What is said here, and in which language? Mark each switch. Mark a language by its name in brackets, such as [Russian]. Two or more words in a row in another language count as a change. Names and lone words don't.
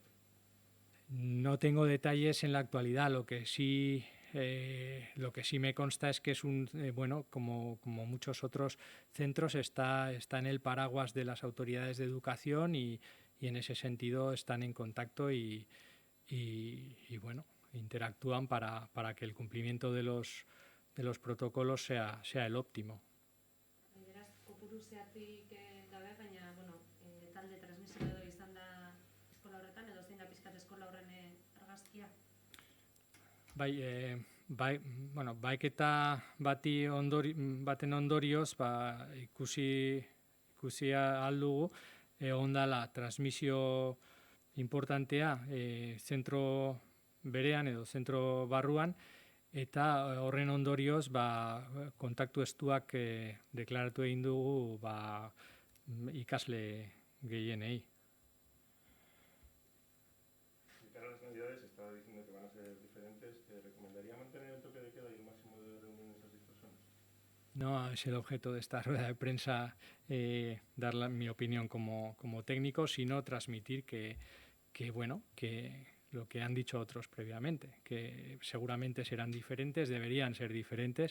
[Spanish] No tengo detalles en la actualidad, lo que sí me consta es que es bueno, como muchos otros centros, está en el paraguas de las autoridades de educación y en ese sentido están en contacto y bueno, interactúan para que el cumplimiento de los protocolos sea el óptimo. [Basque] Beraz, kopuru zehatzik gabe, baina, bueno, talde transmisioa izan da eskola horretan, edo zein da pizkat eskola horren argazkia? Bueno, baiketa baten ondorioz, ikusi ahal dugu, egon dela transmisio importantea zentro berean edo zentro barruan, eta horren ondorioz kontaktu estuak deklaratu egin dugu ikasle gehienei. [Spanish] De cara a las navidades, estaba diciendo que van a ser diferentes. ¿Recomendaría mantener el toque de queda y el máximo de reuniones a 6 personas? No es el objeto de esta rueda de prensa dar mi opinión como técnico, sino transmitir que lo que han dicho otros previamente, que seguramente serán diferentes, deberían ser diferentes.